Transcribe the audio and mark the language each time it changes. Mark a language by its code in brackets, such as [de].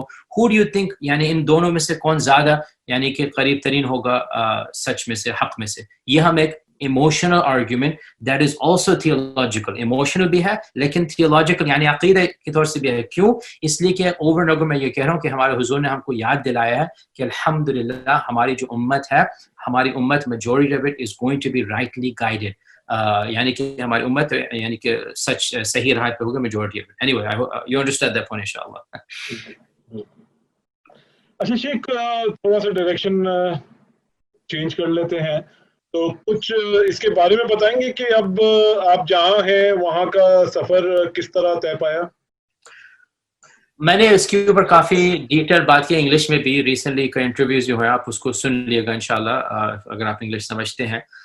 [en] who do you think [ur] یعنی ان دونوں میں سے کون زیادہ یعنی کہ قریب ترین ہوگا سچ میں سے, حق میں سے؟ یہ ہم ایک [en] emotional argument that is also theological, [ur] emotional بھی ہے لیکن theological یعنی عقیدہ کے طور سے بھی ہے. کیوں؟ اس لیے کہ [en] over and over [ur] میں یہ کہہ رہا ہوں کہ ہمارے حضور نے ہم کو یاد دلایا ہے کہ الحمدللہ ہماری جو امت ہے, ہماری امت [en] majority of it is going to be rightly guided, [ur] یعنی کہ ہماری امت یعنی کہ سچ صحیح راہ پہ ہوگا majority of it. [en] Anyway, I hope you understand that point inshallah. [ur] اچھا شیخ, تھوڑا سا ڈائریکشن چینج کر لیتے ہیں, تو کچھ اس کے بارے میں بتائیں گے کہ اب آپ جہاں ہیں وہاں کا سفر کس طرح طے پایا؟ میں نے اس کے اوپر کافی ڈیٹیل بات کی انگلش میں بھی, ریسنٹلی کا انٹرویوز جو ہے آپ اس کو سن لیے گا انشاءاللہ اگر آپ انگلش سمجھتے ہیں.